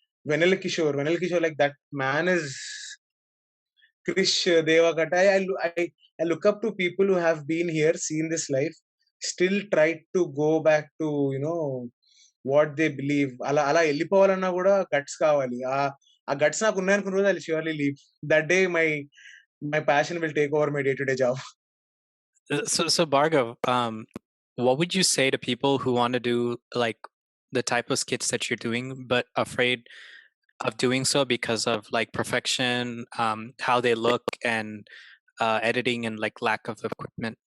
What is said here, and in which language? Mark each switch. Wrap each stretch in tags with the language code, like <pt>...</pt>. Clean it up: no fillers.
<en>Vennela Kishore, like that man is Krish Devakata. I look up to people who have been here, seen this life, still try to go back to, what they believe.</en> <te>అలా వెళ్ళిపోవాలన్నా కూడా guts కావాలి. ఆ guts నాకు ఉన్నాయనుకున్న రోజు</te> <en>I surely leave. That day my passion will take over my day-to-day job. So Bhargav, what would you say to people who want to do like the type of skits that you're doing, but afraid of doing so because of like perfection, how they look, and editing, and like lack of equipment?</en>